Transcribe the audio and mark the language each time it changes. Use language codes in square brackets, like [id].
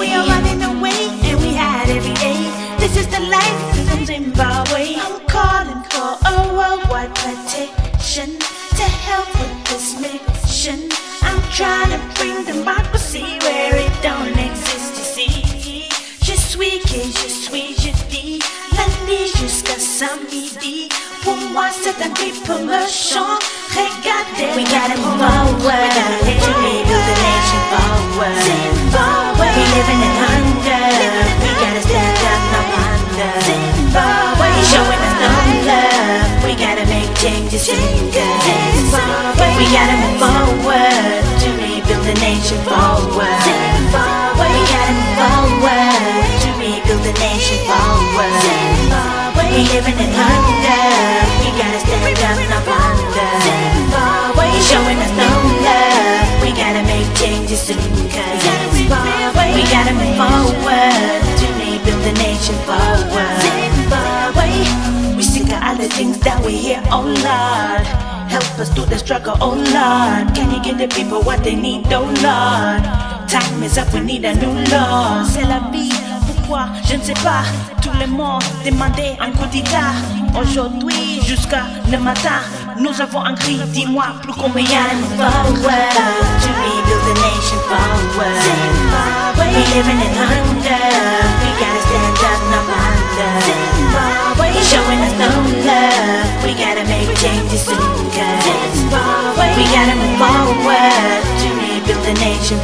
[en] We are running away, and we hide every day. This is the life in Zimbabwe. I'm calling for a worldwide petition to help with this mission. I'm trying to bring democracy where it don't exist, you see. [fr] Je suis, je dis, lundi jusqu'à samedi. Pour moi c'est un promotion. Regardez, [en] we gotta move forward to rebuild the nation. Forward, Zimbabwe, we living in hunger. We gotta stand up, no wonder. Zimbabwe, showing us no love. We gotta make changes soon. Zimbabwe, we gotta move forward to rebuild the nation. Forward, Zimbabwe, we gotta move forward to rebuild the nation. Forward, Zimbabwe, we living in hunger. We gotta stand up, no wonder. Zimbabwe, showing us no love. We gotta make changes soon. Zimbabwe, we gotta move forward to rebuild the nation. Forward, Zimbabwe, we sick of all the things that we hear, oh Lord. Help us through the struggle, oh Lord. Can you give the people what they need, oh Lord? Time is up, we need a new law. [fr] C'est la vie, pourquoi, je ne sais pas. Tout le monde demandait un coup d'état. Aujourd'hui jusqu'à le matin, nous avons un cri, dis-moi plus combien. [en] Forward to rebuild the nation. Forward, Zimbabwe, we living in hunger. We gotta stand up, no wonder. Zimbabwe, showing us no love. We gotta make changes soon. Zimbabwe, we gotta move forward to rebuild the nation.